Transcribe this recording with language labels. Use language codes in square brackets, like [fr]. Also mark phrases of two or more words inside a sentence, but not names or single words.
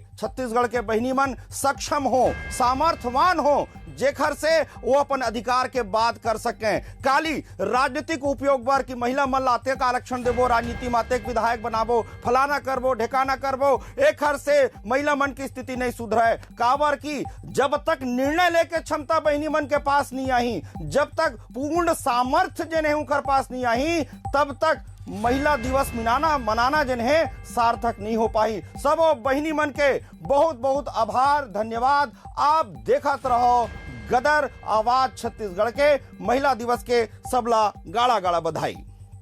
[hne] छत्तीसगढ़ के बहनी मन सक्षम हो, सामर्थ्यवान हो, जेखर से वो अपन अधिकार के बात कर सकें। काली राजनीतिक उपयोग बर की महिला मन लाते का आरक्षण देबो, राजनीति माते विधायक बनाबो, फलाना करबो, ढेकाना करबो, एक हर से महिला मन की स्थिति नहीं सुधरे। काबर की जब तक निर्णय लेके क्षमता बहनी मन के पास नहीं आई, जब तक पूर्ण सामर्थ्य जिन्हें उनके पास नहीं आई, तब तक महिला दिवस मनाना जिन्हें सार्थक नहीं हो पाई। सब बहनी मन के बहुत बहुत आभार, धन्यवाद। आप देखत रहो गदर आवाज छत्तीसगढ़ के महिला दिवस के सबला गाड़ा गाड़ा बधाई।